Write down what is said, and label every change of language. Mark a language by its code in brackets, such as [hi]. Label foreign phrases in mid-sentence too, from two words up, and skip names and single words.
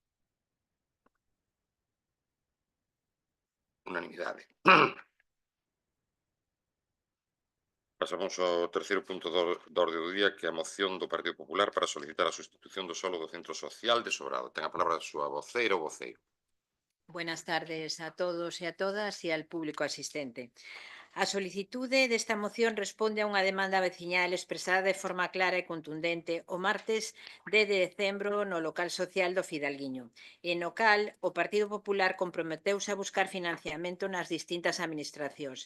[gl] Unanimidade. Pasamos ao terceiro punto de orde do día, que é a moción do Partido Popular para solicitar a sustitución do solo do Centro Social de Sobrado. Ten a palabra a súa voceira ou voceiro. [es] Buenas tardes a todos y a todas y al público asistente. [gl] A solicitude desta moción responde a unha demanda veciñal expresada de forma clara e contundente o martes 10 de decembro no local social do Fidalguiño, e no cal o Partido Popular comprometeuse a buscar financiamento nas distintas administracións.